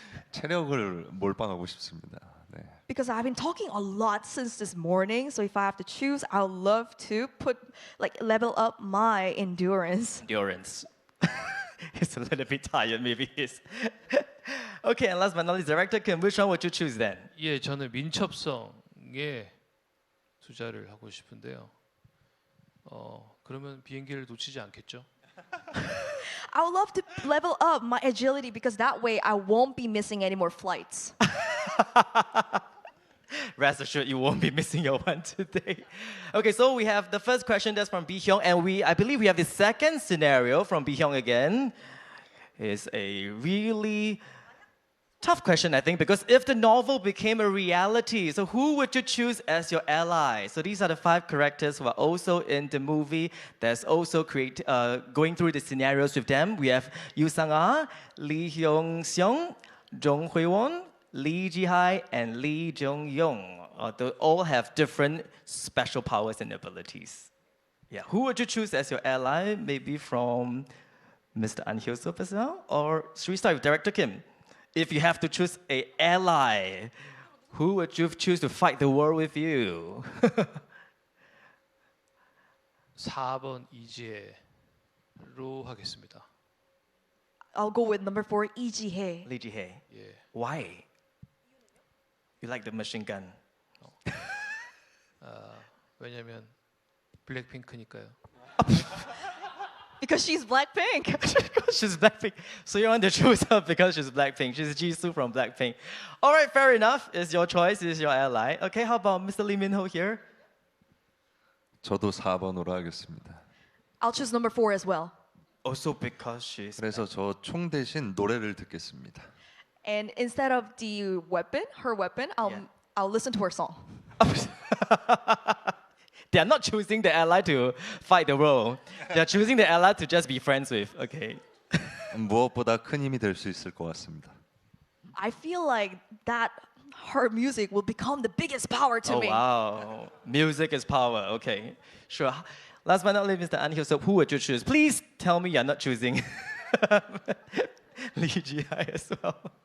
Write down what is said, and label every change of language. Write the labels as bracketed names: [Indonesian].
[Korean] 체력을 몰빵하고 싶습니다. 네. [English] Because I've been talking a lot since this morning, so if I have to choose, I would love to level up my endurance. Endurance. He's a little bit tired, maybe he's. Okay, and last but not least, Director Kim, which one would you choose then? [Korean] 예, 저는 민첩성에 투자를 하고 싶은데요. 그러면 비행기를 놓치지 않겠죠? [English] I would love to level up my agility because that way I won't be missing any more flights. Rest assured, you won't be missing your one today. Okay, so we have the first question that's from Bi Hyung, and I believe we have the second scenario from Bi Hyung again. It's a really tough question, I think, because if the novel became a reality, so who would you choose as your ally? So these are the 5 characters who are also in the movie. That's also going through the scenarios with them. We have Yoo Sang-ah, Lee Hyung-seong, Jung Hui-won, Lee Ji-hai, and Lee Jung-young. They all have different special powers and abilities. Yeah, who would you choose as your ally? Maybe from Mr. An Hyo-sop as well? Or should we start with Director Kim? If you have to choose an ally, who would you choose to fight the war with you? [Korean] 4번 이지혜로 하겠습니다. [English] I'll go with number 4, Lee Ji-hae. Lee Ji-hae. [Korean] 예. [English] Why? You like the machine gun? [Korean] 왜냐면 블랙핑크니까요. [English] Because she's Blackpink. She's Blackpink. So you want to choose her because she's Blackpink. She's Jisoo from Blackpink. All right, fair enough. It's your choice. It's your ally. Okay, how about Mr. Lee Min-ho here? [Korean] 저도 4번으로 하겠습니다. [English] I'll choose number 4 as well. Also because she's. [Korean] 그래서 저 총 대신 노래를 듣겠습니다. [English] And instead of the weapon, her weapon, I'll listen to her song. They are not choosing the ally to fight the role. They are choosing the ally to just be friends with. Okay. [Korean] 무엇보다 큰 힘이 될 수 있을 것 같습니다. [English] I feel like that her music will become the biggest power to Oh me. wow. Music is power. Okay. Sure. Last but not least, Mr. An Hyo-sop, who would you choose? Please tell me you're not choosing Lee Ji-hai as well.